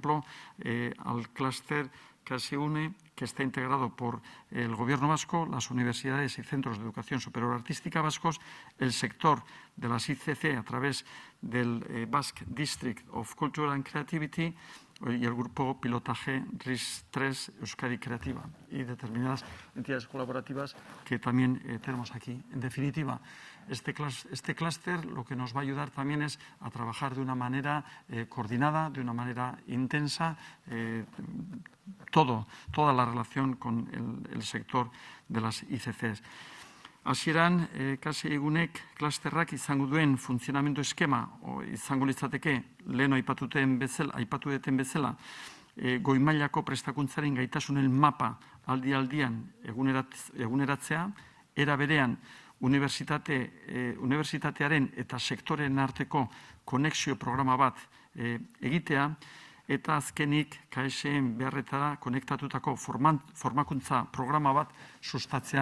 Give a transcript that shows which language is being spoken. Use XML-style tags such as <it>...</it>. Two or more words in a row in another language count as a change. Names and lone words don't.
<es>Traemos ese ejemplo al clúster KSUNE, que está integrado por el Gobierno vasco, las universidades y centros de educación superior artística vascos, el sector de las ICC a través del Basque District of Culture and Creativity y el grupo pilotaje RIS3 Euskadi Creativa y determinadas entidades colaborativas que también tenemos aquí. En definitiva, este clúster lo que nos va a ayudar también es a trabajar de una manera coordinada, de una manera intensa, toda la relación con el sector de las ICCs.</es> <eu>Hasieran, KSUNek klusterrak izango duen funtzionamendu eskema, izango litzateke, lehen aipatu duten bezala, goi mailako prestakuntzaren gaitasunen mapa aldi-aldian eguneratzea, era berean unibertsitatearen eta sektoreen arteko konexio programa bat egitea, eta azkenik KSen beharretara konektatutako formakuntza programa bat sustatzea.</eu>